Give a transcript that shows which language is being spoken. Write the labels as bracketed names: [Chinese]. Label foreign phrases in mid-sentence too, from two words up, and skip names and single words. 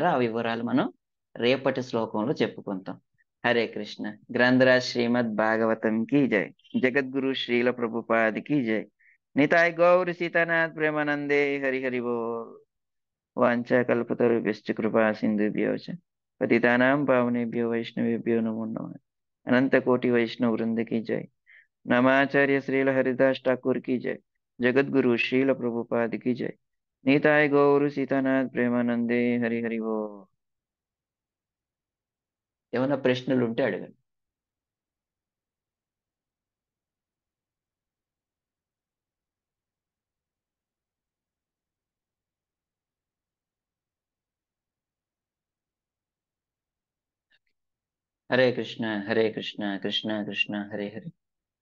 [Telugu] ఆ వివరాలు మనం రేపటి శ్లోకంలో చెప్పుకుంటాం. హరే కృష్ణ. [Hindi] ग्रंथराज श्रीमद् भागवतम् की जय. जगद्गुरु श्रील प्रभुपादकी जय. [Bangla] নিতাই গৌর সীতানাথ প্রেমানন্দে. হরি হরি বোল. [Sanskrit] వాంఛాకల్పతరుభ్యశ్చ కృపా సింధుభ్యో చ పతితానాం పావనేభ్యో వైష్ణవేభ్యో నమో నమః. [Hindi] अनंत कोटि वैष्णव वृंद की जय. नमाचार्य श्रील हरिदास ठाकुर की जय. जगत गुरु श्रील प्रभुपाद की जय. [Bangla] নিতাই গৌর সীতানাথ প্রেমানন্দে. হরি হরি বো. [Telugu] ఏమైనా ప్రశ్నలు ఉంటే అడగండి. హరే కృష్ణ హరే కృష్ణ కృష్ణ కృష్ణ హరే హరే.